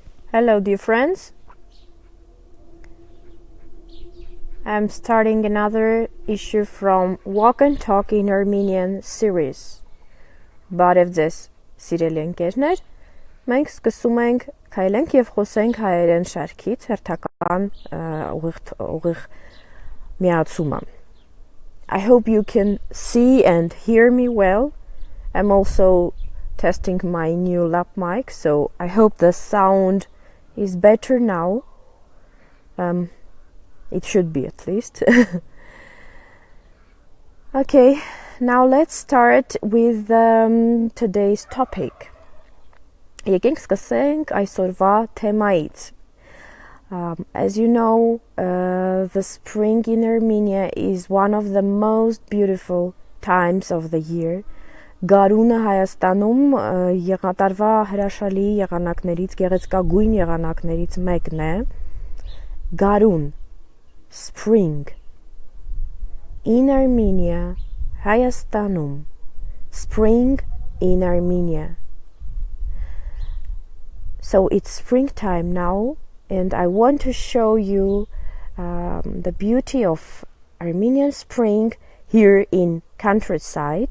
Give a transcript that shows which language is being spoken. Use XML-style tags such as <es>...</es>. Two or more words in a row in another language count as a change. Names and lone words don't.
<en>Hello, dear friends. I'm starting another issue from Walk and Talk in Armenian series.</en> <hy>Բարև ձեզ, սիրելի ընկերներ, մենք սկսում ենք քայլենք եւ խոսենք հայերեն շարքից հերթական ուղիղ միացումը.</hy> <en>I hope you can see and hear me well. I'm also testing my new lap mic, so I hope the sound is better now. It should be at least. Okay, now let's start with today's topic.</en> <hy>Եկենք սկսենք այսօրվա թեմայից.</hy> <en>As you know, the spring in Armenia is one of the most beautiful times of the year.</en> <hy>Գարունը Հայաստանում եղատարվա հրաշալի եղանակներից, գեղեցկագույն եղանակներից մեկն է. Գարուն,</hy> <en>spring. In Armenia, Հայաստանում, spring in Armenia. So it's springtime now, and I want to show you the beauty of Armenian spring here in countryside.</en>